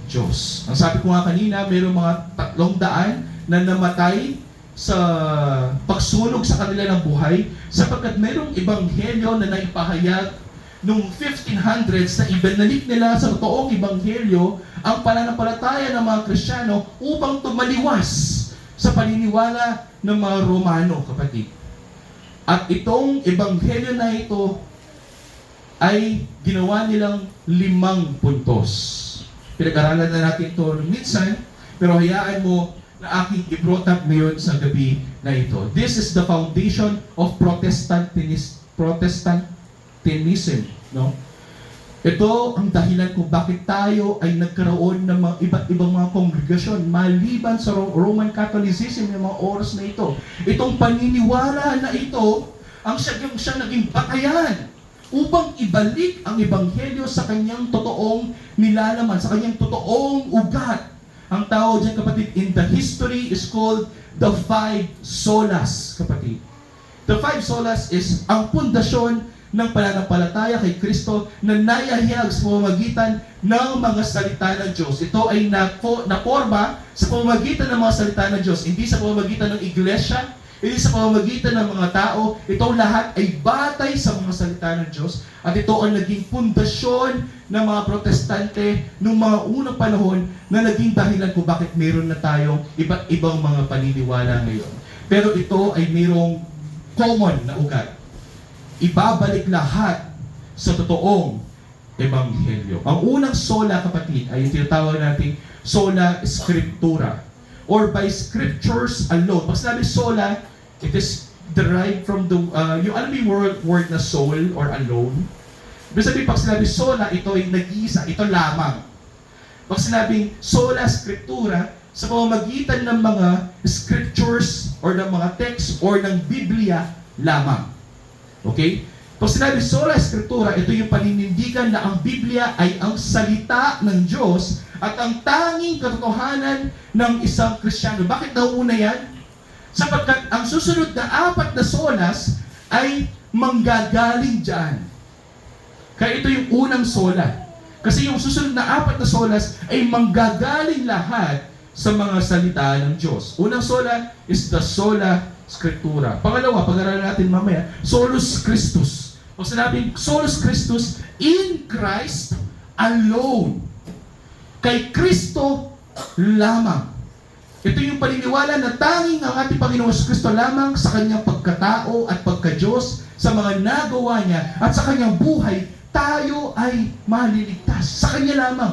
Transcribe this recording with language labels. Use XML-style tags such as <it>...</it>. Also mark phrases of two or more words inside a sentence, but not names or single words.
<tl>Ang sabi ko nga kanina, mayroong mga 300 na namatay sa pagsunog sa kanila ng buhay, sapagkat mayroong ebanghelyo na naipahayag noong 1500s na ibinalik nila sa totoong ebanghelyo ang pananampalataya ng mga Kristiyano upang tumaliwas sa paniniwala ng mga Romano, kapatid. At itong ebanghelyo na ito ay ginawa nilang 5 puntos. Pinag-aralan na natin ito minsan, pero hayaan mo na aking i-brought up ngayon sa gabi na ito.</tl> <en>This is the foundation of Protestantism, no?</en> <tl>Ito ang dahilan kung bakit tayo ay nagkaroon ng mga iba't ibang mga kongregasyon maliban sa</tl> <en>Roman Catholicism</en> <tl>ng mga oras na ito. Itong paniniwala na ito ang siya naging batayan upang ibalik ang ebanghelyo sa kanyang totoong nilalaman, sa kanyang totoong ugat. Ang tawag diyan, kapatid,</tl> <en>in the history is called the 5 solas, kapatid. The 5 solas is</en> <tl>ang pundasyon ng pananampalataya kay Kristo na nayahiyag sa pamamagitan ng mga salita ng Diyos. Ito ay naporma sa pamamagitan ng mga salita ng Diyos, hindi sa pamamagitan ng iglesia, hindi sa pamamagitan ng mga tao. Itong lahat ay batay sa mga salita ng Diyos, at ito ang naging pundasyon ng mga protestante noong mga unang panahon na naging dahilan kung bakit meron na tayong iba't ibang mga paniniwala ngayon. Pero ito ay mayroong common na ugat. Ibabalik lahat sa totoong ebanghelyo. Ang unang sola, kapatid, ay yung tinatawag natin</tl> <la>sola scriptura,</la> <en>or by scriptures alone.</en> <tl>Pag sinabi sola,</tl> <en>it is derived from the,</en> <tl>yung alam mo yung word na</tl> <en>soul or alone?</en> <tl>Ibig sabihin, pag sinabi sola, ito ay nag-iisa, ito lamang. Pag sinabing</tl> <la>sola scriptura,</la> <tl>sa pamamagitan ng mga scriptures or ng mga text or ng Biblia lamang. Okay? Pag sinabi</tl> <la>sola scriptura,</la> <tl>ito yung paninindigan na ang Biblia ay ang salita ng Diyos at ang tanging katotohanan ng isang Kristiyano. Bakit nauna yan? Sapagkat ang susunod na 4 na solas ay manggagaling dyan. Kaya ito yung unang sola. Kasi yung susunod na 4 na solas ay manggagaling lahat sa mga salita ng Diyos. Unang sola</tl> <en>is the</en> <la>sola scriptura.</la> <tl>Pangalawa, pag-aralan natin mamaya,</tl> <la>solus Christus.</la> <tl>Pag sinabing</tl> <la>solus Christus,</la> <en>in Christ alone.</en> <tl>Kay Kristo lamang. Ito yung paniniwala na tanging ang ating Panginoon Kristo lamang sa kanyang pagkatao at pagka-Diyos, sa mga nagawa niya at sa kanyang buhay, tayo ay maliligtas. Sa kanya lamang.</tl>